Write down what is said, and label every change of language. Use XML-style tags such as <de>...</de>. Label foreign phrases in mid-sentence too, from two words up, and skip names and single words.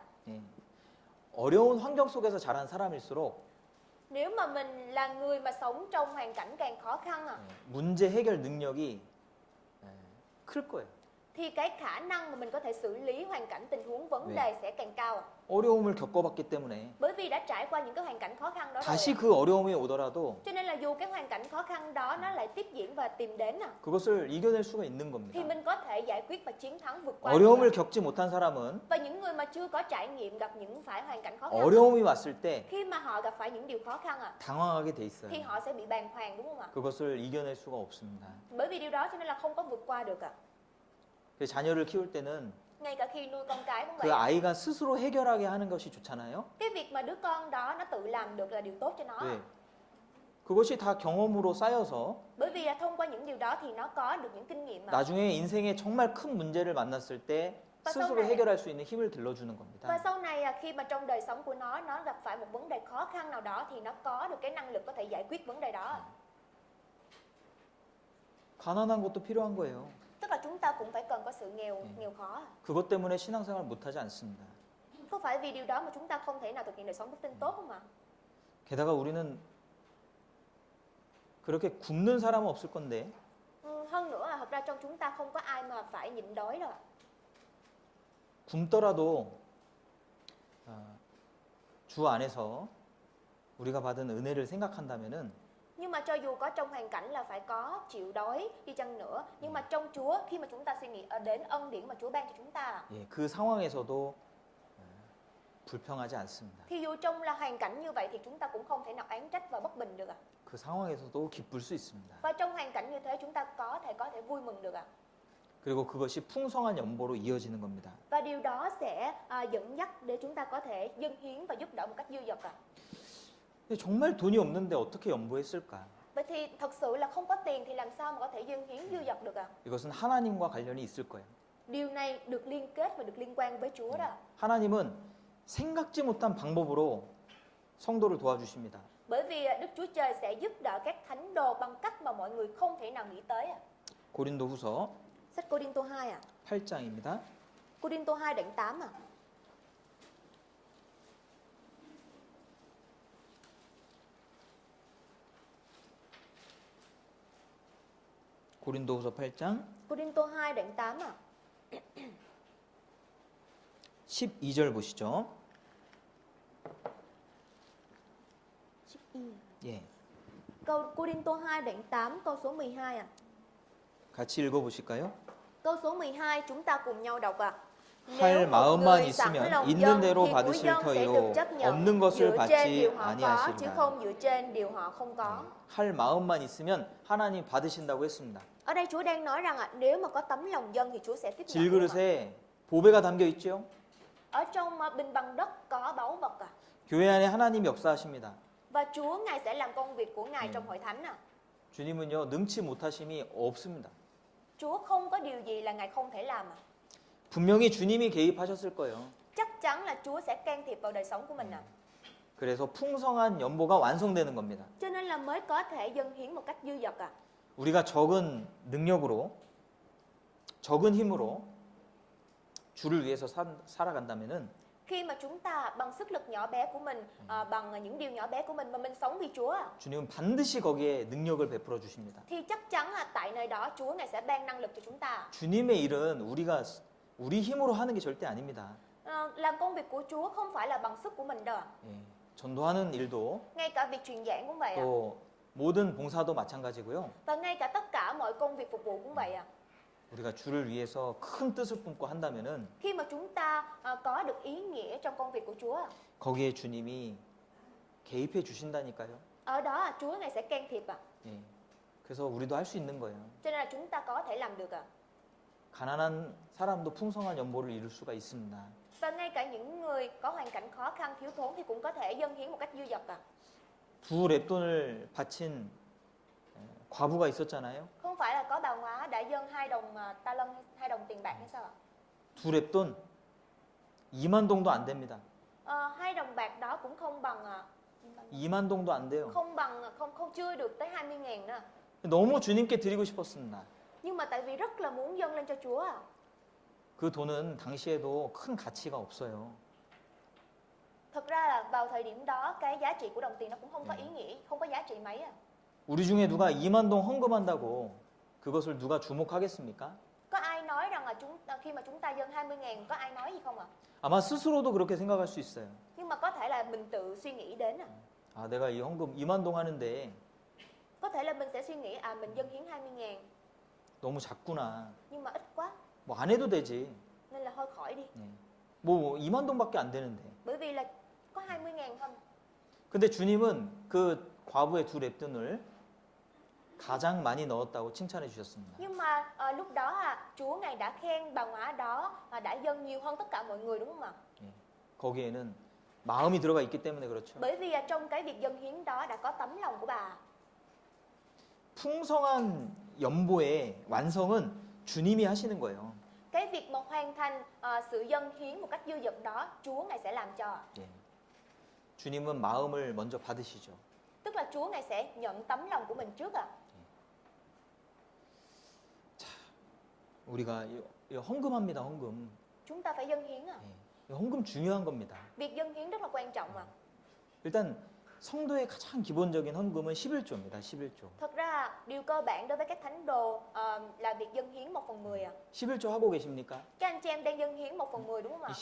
<ko>예. 어려운 환경 속에서 자란 사람일수록</ko> <vi>Nếu mà mình là người mà sống trong hoàn cảnh càng khó khăn ạ,</vi> <ko>예, 문제 해결 능력이 예, 클 거예요.</ko> <vi>thì cái khả năng mà mình có thể xử lý hoàn cảnh tình huống vấn đề sẽ càng cao ạ.</vi> <ko>어려움을 겪어봤기 때문에</ko> <vi>Bởi vì đã trải qua những cái hoàn cảnh khó khăn đó rồi</vi> <ko>다시</ko> <vi>ạ.</vi> <ko>그 어려움이 오더라도</ko> <vi>Cho nên là dù cái hoàn cảnh khó khăn đó nó lại tiếp diễn và tìm đến ạ,</vi> <ko>그것을 이겨낼 수가 있는</ko> <vi>thì</vi> <ko>겁니다.</ko> <vi>mình có thể giải quyết và chiến thắng vượt qua.</vi> <ko>어려움을 겪지 못한 사람은</ko> <vi>Và những người mà chưa có trải nghiệm gặp những phải hoàn cảnh khó khăn,</vi> <ko>어려움이 왔을 때</ko> <vi>khi mà họ gặp phải những điều khó khăn ạ,</vi> <ko>당황하게 돼 있어요.</ko> <vi>thì họ sẽ bị bàng hoàng đúng không ạ?</vi> <ko>그것을 이겨낼 수가 없습니다.</ko> <vi>Bởi vì điều đó cho nên là không có vượt qua được ạ.</vi> <ko>그래서 자녀를 키울 때는</ko> <vi>Ngay cả khi nuôi con cái cũng</vi> <ko>그</ko> <vi>vậy ạ.</vi> <ko>아이가 스스로 해결하게 하는 것이 좋잖아요.</ko> <vi>Cái việc mà đứa con đó nó tự làm được là điều tốt cho nó.</vi> <ko>네. 그것이 다 경험으로 쌓여서</ko> <vi>Bởi vì thông qua những điều đó thì nó có được những kinh nghiệm mà.</vi> <ko>나중에 인생에 정말 큰 문제를 만났을 때 스스로 해결할 수 있는 힘을 길러주는</ko> <vi>Và</vi> <ko>겁니다.</ko> <vi>sau này khi mà trong đời sống của nó gặp phải một vấn đề khó khăn nào đó thì nó có được cái năng lực có thể giải quyết vấn đề đó.</vi> <ko>가난한 것도 필요한 거예요.</ko> <vi>Tức là chúng ta cũng phải cần có sự nghèo khó.</vi> <ko>그것 때문에 신앙생활 못하지 않습니다.</ko> <vi>Có phải vì điều đó mà chúng ta không thể nào thực hiện đời sống đức tin tốt không ạ?</vi> <ko>게다가 우리는 그렇게 굶는 사람은 없을 건데</ko> <vi>Hơn nữa là thật ra trong chúng ta không có ai mà phải nhịn đói đâu ạ.</vi> <ko>굶더라도 주 안에서 우리가 받은 은혜를 생각한다면은</ko> <vi>Nhưng mà cho dù có trong hoàn cảnh là phải có chịu đói đi chăng nữa, nhưng mà trong Chúa, khi mà chúng ta suy nghĩ đến ân điển mà Chúa ban cho chúng ta,</vi> <ko>예, 그 상황에서도 불평하지 않습니다.</ko> <vi>thì dù trong là hoàn cảnh như vậy thì chúng ta cũng không thể nào oán trách và bất bình được ạ.</vi> <ko>그 상황에서도 기쁠 수 있습니다.</ko> <vi>Và trong hoàn cảnh như thế chúng ta có thể vui mừng được ạ.</vi> <ko>그리고 그것이 풍성한 연보로 이어지는 겁니다.</ko> <vi>Và điều đó sẽ dẫn dắt để chúng ta có thể dâng hiến và giúp đỡ một cách dư dật ạ.</vi> <ko>근데 정말 돈이 없는데 어떻게 연보했을까?</ko> <vi>Vậy thì thật sự là không có tiền thì làm sao mà có thể dâng hiến dư dật được ạ?</vi> <ko>이것은 하나님과 관련이 있을 거예요.</ko> <vi>Điều này được liên kết và được liên quan với Chúa đó.</vi> <ko>하나님은 생각지 못한 방법으로 성도를 도와주십니다.</ko> <vi>Bởi vì Đức Chúa Trời sẽ giúp đỡ các thánh đồ bằng cách mà mọi người không thể nào nghĩ tới ạ.</vi> <ko>고린도후서</ko> <vi>Sách Cô-rinh-tô 2 ạ.</vi> <ko>8장입니다.</ko> <vi>Cô-rinh-tô 2 đoạn 8 ạ.</vi> <ko>고린도후서 8장</ko> <vi>Cô-rinh-tô 2 đoạn 8 ạ.</vi> <ko>12절 보시죠. 예.</ko> <vi>Câu Cô-rinh-tô 2 đoạn 8 câu số 12 ạ.</vi> <ko>같이 읽어 보실까요?</ko> <vi>Câu số 12 chúng ta cùng nhau đọc ạ.</vi> <ko>할 마음만 있으면 있는 대로 받으실 터이요 없는 것을 받지</ko> <vi>chứ</vi> <ko>아니하시리라.</ko> <vi>không dựa trên điều họ không có.</vi> <ko>할 마음만 있으면 하나님 받으신다고 했습니다.</ko> <vi>Ở đây Chúa đang nói rằng nếu mà có tấm lòng dân thì Chúa sẽ tiếp nhận.</vi> <ko>질그릇에 보배가 담겨 있죠.</ko> <vi>Ở trong bình bằng đất có báu vật ạ.</vi> <ko>교회 안에 하나님 역사하십니다.</ko> <vi>Và Chúa Ngài sẽ làm công việc của Ngài trong hội thánh ạ.</vi> <ko>주님은요 능치 못하심이 없습니다.</ko> <vi>Chúa không có điều gì là Ngài không thể làm ạ.</vi> <ko>분명히 주님이 개입하셨을 거예요.</ko> <vi>Chắc chắn là Chúa sẽ can thiệp vào đời sống của mình ạ.</vi> <ko>그래서 풍성한 연보가 완성되는 겁니다.</ko> <vi>Cho nên là mới có thể dâng hiến một cách dư dật ạ.</vi> <ko>우리가 적은 능력으로, 적은 힘으로 주를 위해서 살아간다면은</ko> <vi>Khi mà chúng ta bằng sức lực nhỏ bé của mình, bằng những điều nhỏ bé của mình mà mình sống vì Chúa,</vi> <ko>주님은 반드시 거기에 능력을 베풀어 주십니다.</ko> <vi>thì chắc chắn là tại nơi đó Chúa Ngài sẽ ban năng lực cho chúng ta.</vi> <ko>주님의 일은 우리 힘으로 하는 게 절대 아닙니다.</ko> <vi>Làm công việc của Chúa không phải là bằng sức của mình đâu ạ.</vi> <ko>예, 전도하는 일도</ko> <vi>Ngay cả việc truyền giảng cũng vậy ạ.</vi> <ko>또 모든 봉사도 마찬가지고요.</ko> <vi>Và ngay cả tất cả mọi công việc phục vụ cũng vậy ạ.</vi> <ko>우리가 주를 위해서 큰 뜻을 품고 한다면은</ko> <vi>Khi mà chúng ta có được ý nghĩa trong công việc của Chúa,</vi> <ko>거기에 주님이 개입해 주신다니까요.</ko> <vi>ở đó Chúa Ngài sẽ can thiệp ạ.</vi> <ko>예, 그래서 우리도 할 수 있는 거예요.</ko> <vi>Cho nên là chúng ta có thể làm được ạ.</vi> <ko>가난한 사람도 풍성한 연보를 이룰 수가 있습니다.</ko> <vi>Và ngay cả những người có hoàn cảnh khó khăn thiếu thốn thì cũng có thể dâng hiến một cách dư dật ạ.</vi> <ko>두 랩돈을 바친 과부가 있었잖아요.</ko> <vi>Không phải là có bà Ngoá đã dâng 2 đồng ta lân, 2 đồng tiền bạc hay sao ạ?</vi> <ko>두 랩돈 2만 동도 안 됩니다.</ko> <vi>2 đồng bạc đó cũng không bằng</vi> <ko>2만 동도 안 돼요.</ko> <vi>không chưa được tới 20.000 nữa.</vi> <ko>너무 주님께 드리고 싶었습니다.</ko> <vi>Nhưng mà tại vì rất là muốn dâng lên cho Chúa ạ.</vi> <ko>그 돈은 당시에도 큰 가치가 없어요.</ko> <vi>Thực ra là vào thời điểm đó cái giá trị của đồng tiền nó cũng không có ý nghĩa, không có giá trị mấy ạ.</vi> <ko>우리 중에 누가 2만 동 헌금한다고 그것을 누가 주목하겠습니까?</ko> <vi>Có ai nói rằng là khi mà chúng ta dâng 20.000 có ai nói gì không ạ?</vi> <ko>아마 스스로도 그렇게 생각할 수 있어요.</ko> <vi>Nhưng mà có thể là mình tự suy nghĩ đến ạ.</vi> <ko>아, 내가 이 헌금 2만 동 하는데</ko> <vi>Có thể là mình sẽ suy nghĩ mình dâng hiến 20.000</vi> <ko>너무 작구나.</ko> <vi>nhưng mà ít quá</vi> <ko>뭐 안 해도 되지.</ko> <vi>nên là thôi khỏi đi.</vi> <ko>예. 뭐 2만 동밖에 안 되는데.</ko> <vi>Bởi vì là có 20.000 thôi.</vi> <ko>근데 주님은 그 과부의 두 랩돈을 가장 많이 넣었다고 칭찬해 주셨습니다.</ko> <vi>Nhưng mà lúc đó Chúa Ngài đã khen bà Ngoá đó đã dâng nhiều hơn tất cả mọi người đúng không ạ?</vi> <ko>예. 거기에는 마음이 들어가 있기 때문에 그렇죠.</ko> <vi>Bởi vì trong cái việc dâng hiến đó đã có tấm lòng của bà.</vi> <ko>풍성한 연보의 완성은 주님이 하시는 거예요.</ko> <vi>Cái việc mà hoàn thành sự dâng hiến một cách dư dật đó, Chúa Ngài sẽ làm cho.</vi> <ko>예. 주님은 마음을 먼저 받으시죠.</ko> <vi>Tức là Chúa Ngài sẽ nhận tấm lòng của mình trước ạ.</vi> <ko>우리가 헌금합니다. 헌금.</ko> <vi>Chúng ta phải dâng hiến ạ.</vi> <ko>예. 헌금 중요한 겁니다.</ko> <vi>Việc dâng hiến rất là quan trọng ạ.</vi> <ko>일단 성도의 가장 기본적인 헌금은 11조입니다. 11조.</ko> <vi>Thật ra điều cơ bản đối với các thánh đồ là việc dâng hiến 1/10 ạ.</vi> <ko>11조 하고 계십니까?</ko> <vi>Các anh chị em đang dâng hiến 1/10 đúng không ạ?</vi>